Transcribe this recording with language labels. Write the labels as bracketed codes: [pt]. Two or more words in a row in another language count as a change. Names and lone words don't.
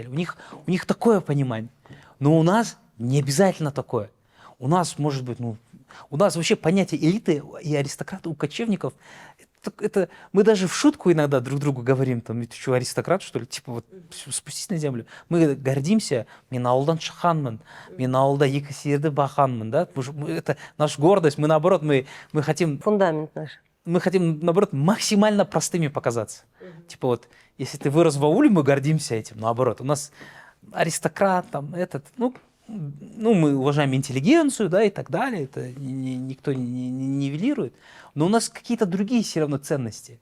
[ru] У них такое понимание. Но у нас не обязательно такое. У нас, может быть, у нас вообще понятие элиты и аристократа у кочевников, это мы даже в шутку иногда друг другу говорим, там, ты что, аристократ, что ли? Типа, вот, спустись на землю. Мы гордимся, [kk] мен ауылдан шыққанмын, мен ауылда екі сиырды баққанмын, да? [ru] Это наша гордость, мы наоборот, мы хотим... Фундамент наш. Мы хотим, наоборот, максимально простыми показаться. Типа вот, если ты вырос в ауле, мы гордимся этим, наоборот. У нас аристократ, там, ну, мы уважаем интеллигенцию, да, и так далее, это никто не нивелирует, но у нас какие-то другие все равно ценности.